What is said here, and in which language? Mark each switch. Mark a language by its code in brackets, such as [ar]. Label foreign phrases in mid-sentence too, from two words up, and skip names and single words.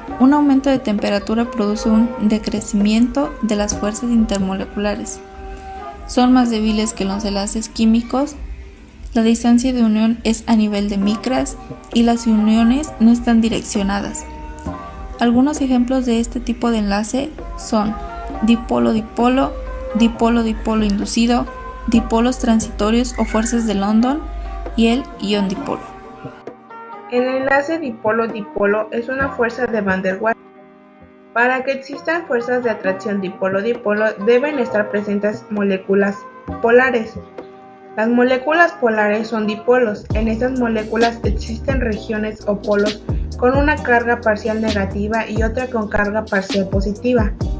[es] Un aumento de temperatura produce un decrecimiento de las fuerzas intermoleculares. Son más débiles que los enlaces químicos. La distancia de unión es a nivel de micras y las uniones no están direccionadas. Algunos ejemplos de este tipo de enlace son dipolo-dipolo, dipolo-dipolo inducido, dipolos transitorios o fuerzas de London y el ion dipolo. El enlace dipolo-dipolo es una fuerza de Van der Waals. Para que existan fuerzas de atracción dipolo-dipolo deben estar presentes moléculas polares. Las moléculas polares son dipolos. En estas moléculas existen regiones o polos con una carga parcial negativa y otra con carga parcial positiva.